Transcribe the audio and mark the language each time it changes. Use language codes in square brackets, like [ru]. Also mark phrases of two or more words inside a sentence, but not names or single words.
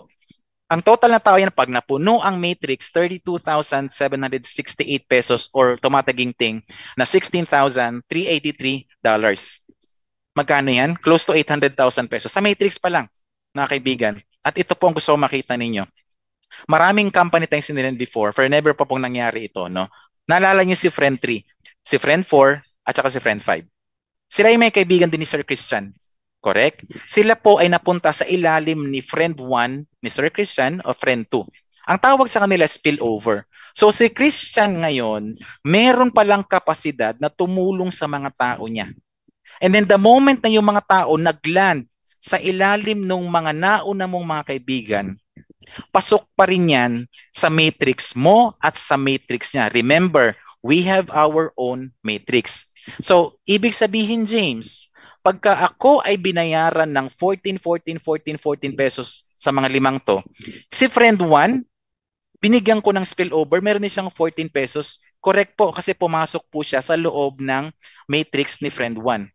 [tl] Ang total na tao yan, pag napuno ang matrix, 32,768 pesos or tumataginting na $16,383. Magkano yan? Close to 800,000 pesos. Sa matrix pa lang, mga kaibigan. At ito po ang gusto ko makita ninyo. Maraming company tayong sinilan before, for never pa pong nangyari ito. No? Naalala nyo si Friend 3, si Friend 4, at saka si Friend 5. Sila ay may kaibigan din ni Sir Christian. Correct? Sila po ay napunta sa ilalim ni Friend 1, Mr. Christian, o Friend 2. Ang tawag sa kanila spillover. So si Christian ngayon, meron palang kapasidad na tumulong sa mga tao niya. [en] And then the moment [tl] na yung mga tao nagland sa ilalim ng mga nauna mong mga kaibigan, pasok pa rin yan sa matrix mo at sa matrix niya. [en] Remember, we have our own matrix. [tl] So, ibig sabihin, James, pagka ako ay binayaran ng 14 pesos sa mga limang to, si friend 1, binigyan ko ng spillover, meron din siyang 14 pesos. Correct po, kasi pumasok po siya sa loob ng matrix ni friend 1.